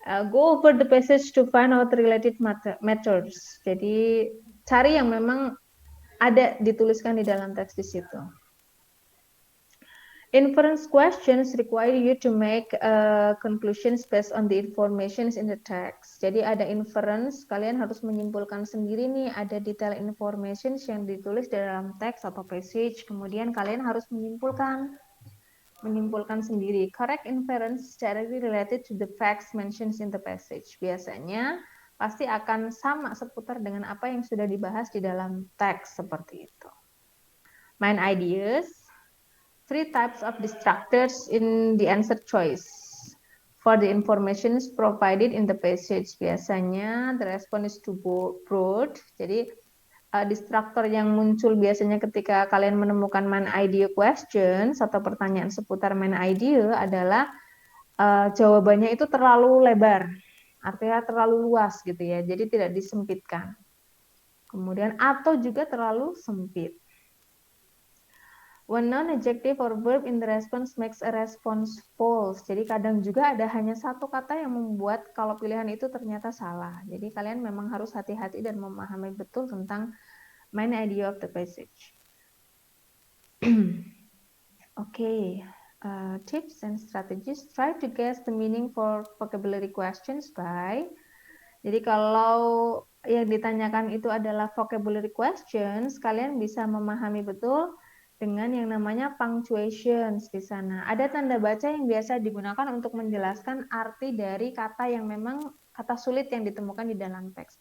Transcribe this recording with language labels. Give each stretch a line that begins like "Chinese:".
English: Go over the passage to find out related matters.
Indonesian: Jadi cari yang memang ada dituliskan di dalam teks di situ.
English: Inference questions require you to make conclusions based on the information in the text.
Indonesian: Jadi ada inference, kalian harus menyimpulkan sendiri nih, ada detail information yang ditulis di dalam teks atau passage, kemudian kalian harus menyimpulkan sendiri.
English: Correct inference directly related to the facts mentioned in the passage.
Indonesian: Biasanya pasti akan sama seputar dengan apa yang sudah dibahas di dalam teks seperti itu.
English: Main ideas, 3 types of distractors in the answer choice. For the information provided in the passage,
Indonesian: biasanya
English: the response is too broad.
Indonesian: Jadi distraktor yang muncul biasanya ketika kalian menemukan main idea questions atau pertanyaan seputar main idea adalah jawabannya itu terlalu lebar, artinya terlalu luas gitu ya, jadi tidak disempitkan. Kemudian atau juga terlalu sempit.
English: One non-adjective or verb in the response makes a response false.
Indonesian: Jadi kadang juga ada hanya satu kata yang membuat kalau pilihan itu ternyata salah. Jadi kalian memang harus hati-hati dan memahami betul tentang
English: main idea of the passage. Okay. Tips and strategies. Try to guess the meaning for vocabulary questions by.
Indonesian: Jadi kalau yang ditanyakan itu adalah vocabulary questions, kalian bisa memahami betul dengan yang namanya punctuations di sana. Ada tanda baca yang biasa digunakan untuk menjelaskan arti dari kata yang memang kata sulit yang ditemukan di dalam teks.